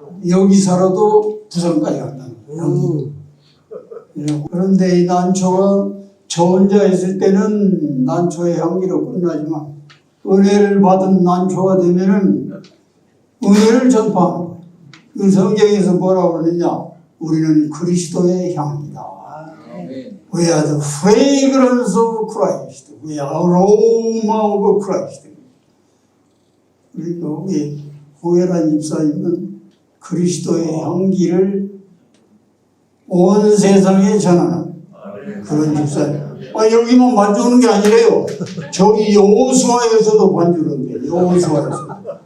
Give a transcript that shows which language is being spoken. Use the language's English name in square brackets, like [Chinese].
[Korean] 여기 살아도 부산까지 간다는 향기. 그런데 이 난초가 저 혼자 있을 때는 난초의 향기로 끝나지만 은혜를 받은 난초가 되면은 은혜를 전파하는 거예요. 그 성경에서 뭐라고 그러느냐? 우리는 그리스도의 향기다. [English] We are the fragrance of Christ. We are aroma of Christ. [Korean] 그리고 우리 홍혜란 집사님은 그리스도의 향기를 온 세상에 전하는 그런 집사님. 여기만 반주하는 게 아니래요. 저기 여호수아에서도 반주를 한대요. 여호수아에서.